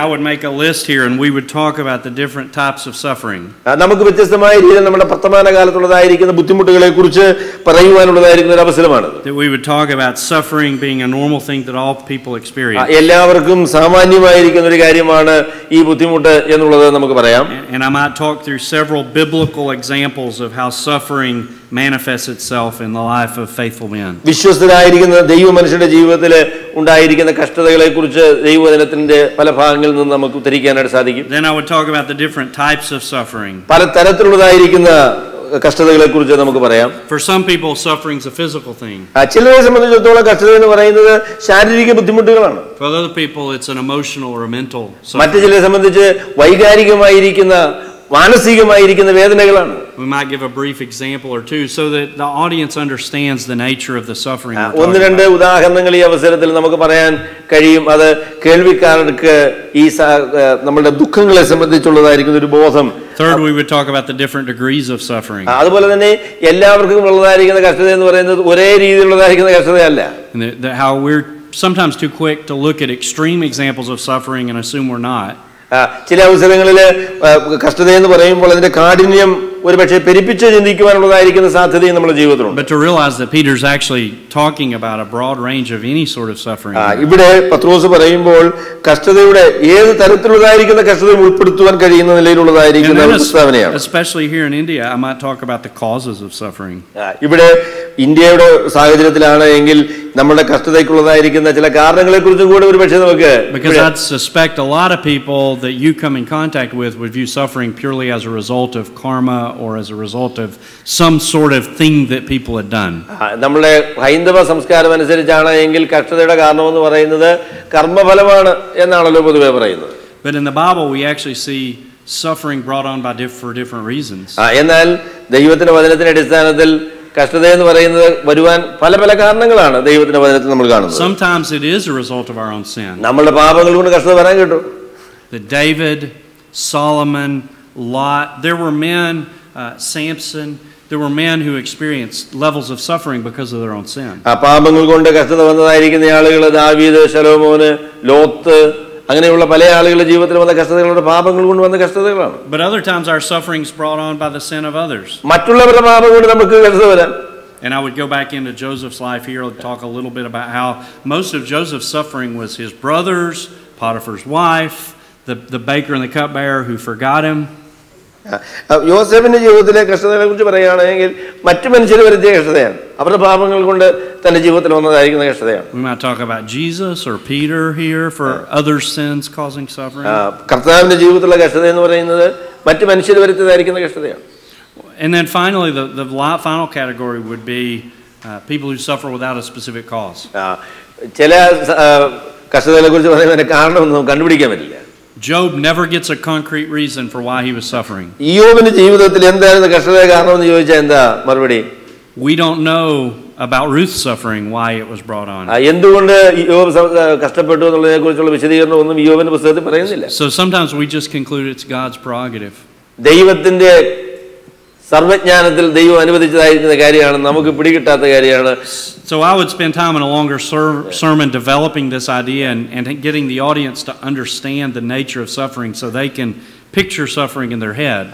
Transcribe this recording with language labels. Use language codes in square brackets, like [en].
[en] And I would make a list here and we would talk about the different types of suffering. [ml] നമുക്ക് വ്യത്യസ്തമായ രീതിയിൽ നമ്മുടെ വർത്തമാനകാലത്തുള്ളതായിരിക്കുന്ന ബുദ്ധിമുട്ടുകളെക്കുറിച്ച് പറയുവാനുള്ളതായിരിക്കുന്ന ഒരു അവസരമാണ്. [en] That we would talk about suffering being a normal thing that all people experience. [ml] എല്ലാവർക്കും സാമാന്യമായിരിക്കുന്ന ഒരു കാര്യമാണ് ഈ ബുദ്ധിമുട്ട് എന്നുള്ളത് നമുക്ക് പറയാം. [en] And I might talk through several biblical examples of how suffering manifests itself in the life of faithful men. [ml] വിശ്വസ്തരായിരിക്കുന്ന ദൈവ മനുഷ്യരുടെ ജീവിതത്തിൽ ഉണ്ടായിരിക്കുന്ന കഷ്ടതകളെക്കുറിച്ച് ദൈവവചനത്തിന്റെ പല ഭാഗങ്ങളിൽ നിന്ന് നമുക്ക് ഉദ്ധരിക്കാനായിട്ട് സാധിക്കും. [en] Then I would talk about the different types of suffering. [ml] പല തരത്തിലുള്ളതായിരിക്കുന്ന കഷ്ടതകളെക്കുറിച്ച് നമുക്ക് പറയാം. [en] For some people suffering is a physical thing. [ml] ചിലരെ സംബന്ധിച്ചിടത്തോളം കഷ്ടത എന്ന് പറയുന്നത് ശാരീരിക ബുദ്ധിമുട്ടുകളാണ്. [en] For other people it's an emotional or a mental suffering. [ml] മറ്റു ചിലരെ സംബന്ധിച്ച് വൈകാരികമായിരിക്കുന്ന മാനസികമായിരിക്കുന്ന വേദനകളാണ്. [en] We might give a brief example or two so that the audience understands the nature of the suffering. [ml] ഒന്ന് രണ്ട് ഉദാഹരണങ്ങൾ ഈ അവസരത്തിൽ നമുക്ക് പറയാൻ കഴിയും. അത് കേൾവിക്കാർക്ക് ഈ നമ്മുടെ ദുഃഖങ്ങളെ സംബന്ധിച്ചുള്ളതായിരിക്കുന്ന ഒരു ബോധം. [en] Third, we would talk about the different degrees of suffering. [ml] അതുപോലെ തന്നെ എല്ലാവർക്കും ഉള്ളതായിരിക്കുന്ന കഷ്ടത എന്ന് പറയുന്നത് ഒരേ രീതിയിലുള്ളതായിരിക്കുന്ന കഷ്ടതയല്ല. [en] How we're sometimes too quick to look at extreme examples of suffering and assume we're not. [ml] ചില അവസരങ്ങളിൽ കഷ്ടത എന്ന് പറയുമ്പോൾ അതിന്റെ കാഠിന്യം ഒരുപക്ഷെ പെരുപ്പിച്ച് ചിന്തിക്കുവാനുള്ളതായിരിക്കുന്ന സാധ്യതയും നമ്മുടെ ജീവിതത്തിലുണ്ട്. [en] But to realize that Peter's actually talking about a broad range of any sort of suffering. [ml] ഇവിടെ പത്രോസ് പറയുമ്പോൾ കഷ്ടതയുടെ ഏത് തരത്തിലുള്ളതായിരിക്കുന്ന കഷ്ടതയും ഉൾപ്പെടുത്തുവാൻ കഴിയുന്ന നിലയിലുള്ളതായിരിക്കുന്ന പ്രസ്താവനയാണ്. [en] Especially here in India, I might talk about the causes of suffering. [ml] ഇവിടെ ഇന്ത്യയുടെ സാഹചര്യത്തിലാണ് എങ്കിൽ നമ്മുടെ കഷ്ടതയ്ക്കുള്ളതായിരിക്കുന്ന ചില കാരണങ്ങളെക്കുറിച്ചും കൂടെ ഒരുപക്ഷെ നമുക്ക്. [en] Because I suspect a lot of people that you come in contact with would view suffering purely as a result of karma or as a result of some sort of thing that people had done. [ml] നമ്മുടെ ഹൈന്ദവ സംസ്കാരം അനുസരിച്ചാണ് എങ്കിൽ കഷ്ടതയുടെ കാരണം എന്ന് പറയുന്നത് കർമ്മഫലമാണ് എന്നാണല്ലോ പൊതുവെ പറയുന്നത്. [en] But in the Bible we actually see suffering brought on by for different reasons. [ml] എന്നാൽ ദൈവത്തിന്റെ വചനത്തിന്റെ അടിസ്ഥാനത്തിൽ കഷ്ടത എന്ന് പറയുന്നത് വരുവാൻ പല പല കാരണങ്ങളാണ് ദൈവത്തിന്റെ വചനത്തിൽ നമ്മൾ കാണുന്നത്. [en] Sometimes it is a result of our own sin. [ml] നമ്മുടെ പാപങ്ങൾ കൊണ്ട് കഷ്ടത വരാൻ കേട്ടു. [en] That David, Solomon, Lot, there were men, Samson, there were men who experienced levels of suffering because of their own sin. [ml] ആ പാപങ്ങൾ കൊണ്ട് കഷ്ടത വന്നതായിരിക്കുന്ന ആളുകൾ ദാവീദ്, ശലോമോന്, ലോത്ത്, അങ്ങനെയുള്ള പല ആളുകളുടെ ജീവിതത്തിൽ വന്ന കഷ്ടതകളുടെ പാപങ്ങൾ കൊണ്ട് വന്ന കഷ്ടതകളാണ്. [en] But other times our suffering is brought on by the sin of others. [ml] മറ്റുള്ളവരുടെ പാപം കൊണ്ട് നമുക്ക് കഷ്ടത വരാം. [en] And I would go back into Joseph's life here and talk a little bit about how most of Joseph's suffering was his brothers, Potiphar's wife, the baker and the cupbearer who forgot him. [ml] യോസേഫിന്റെ ജീവിതത്തിലെ കഷ്ടതകളെ കുറിച്ച് പറയുകയാണെങ്കിൽ മറ്റു മനുഷ്യർ വരുത്തിയ കഷ്ടതയാണ്, അവരുടെ പാപങ്ങൾ കൊണ്ട് തന്റെ ജീവിതത്തിൽ വന്നതായിരിക്കുന്ന കഷ്ടതയാണ്. [en] We might talk about Jesus or Peter here for other sins causing suffering. [ml] കർത്താവിന്റെ ജീവിതത്തിലുള്ള കഷ്ടത എന്ന് പറയുന്നത് മറ്റു മനുഷ്യർ വരുത്തിയതായിരിക്കുന്ന കഷ്ടതയാണ്. [en] And then finally, the final category would be people who suffer without a specific cause. [ml] ചില കഷ്ടതകളെ കുറിച്ച് പറയുന്നതിന്റെ കാരണമൊന്നും കണ്ടുപിടിക്കാൻ പറ്റില്ല. [en] Job never gets a concrete reason for why he was suffering. [ml] യോബിന്റെ ജീവിതത്തിൽ എന്തായിരുന്നു കഷ്ടതയുടെ കാരണമെന്ന് ചോദിച്ചാൽ എന്താ മറുപടി? [en] We don't know about Ruth's suffering, why it was brought on. [ml] എന്തുകൊണ്ട് യോബ് കഷ്ടപ്പെട്ടു എന്നുള്ളതിനെ കുറിച്ചുള്ള വിശദീകരണം ഒന്നും യോബിന്റെ പുസ്തകത്തിൽ പറയുന്നില്ല. [en] So sometimes we just conclude it's God's prerogative. [ml] ദൈവത്തിന്റെ സർവജ്ഞാനത്തിൽ ദൈവം അനുവദിച്ചതായിരിക്കുന്ന കാര്യമാണ്, നമുക്ക് പിടികിട്ടാത്ത കാര്യമാണ്. [en] So I would spend time in a longer sermon developing this idea and getting the audience to understand the nature of suffering so they can picture suffering in their head.